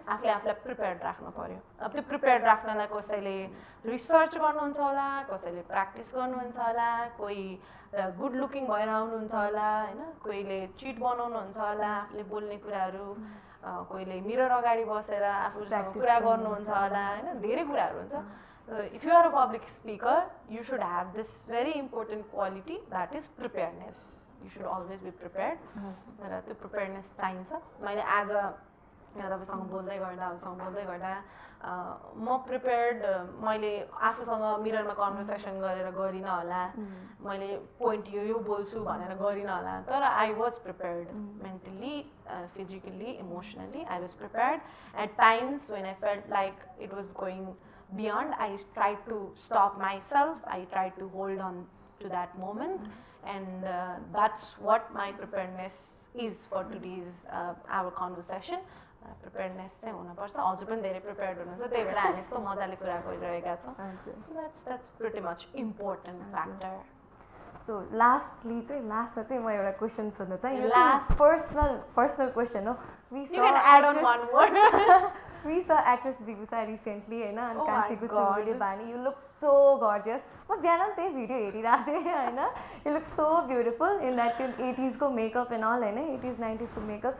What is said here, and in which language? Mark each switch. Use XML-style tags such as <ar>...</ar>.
<ne>आफूले आफूलाई प्रिपेयर्ड राख्नु पर्यो. अब त्यो प्रिपेयर्ड राख्नलाई कसैले रिसर्च गर्नुहुन्छ होला, कसैले प्र्याक्टिस गर्नुहुन्छ होला, कोही गुड लुकिङ भएर आउनुहुन्छ होला होइन, कोहीले चिट बनाउनुहुन्छ होला आफूले बोल्ने कुराहरू, कोहीले मिरर अगाडि बसेर आफूसँग कुरा गर्नुहुन्छ होला होइन, धेरै कुराहरू हुन्छ.</ne> <en>If you are a public speaker, you should have this very important quality, that is preparedness. You should always be prepared.</en> <ne>र त्यो preparedness चाहिन्छ. मैले एज अ तपाईँसँग बोल्दै गर्दा म प्रिपेयर्ड, मैले आफूसँग मिररमा कन्भर्सेसन गरेर गरिनँ होला, मैले पोइन्ट यो बोल्छु भनेर गरिनँ होला, तर</ne> <en>I was prepared mentally, physically, emotionally. I was prepared. At times when I felt like it was going beyond, I tried to stop myself. I tried to hold on to that moment, and that's what my preparedness is for today's our conversation.</en> <ne>Preparedness चाहिँ हुनुपर्छ. हजुर पनि धेरै prepared हुनुहुन्छ, त्यही भएर हामी यस्तो मजाले कुरा गरिरहेका छौँ.</ne> <en>So that's pretty much important factor.</en> <ne>So lastly चाहिँ म एउटा क्वेसन सोध्न चाहे. लास्ट पर्सनल क्वेसन हो.</ne> <en>You can add on one more. We saw actress Bibhusa recently,</en> <ne>होइन, अनि कान्छीको चुरोले बानी.</ne> <en>You look so gorgeous.</en> <ne>म बिहान त्यही भिडियो हेरिरहेको थिएँ होइन.</ne> <en>You look so beautiful in that 80s</en> <ne>को मेकअप एन्ड अल होइन,</ne> <en>80s 90s को makeup.</en>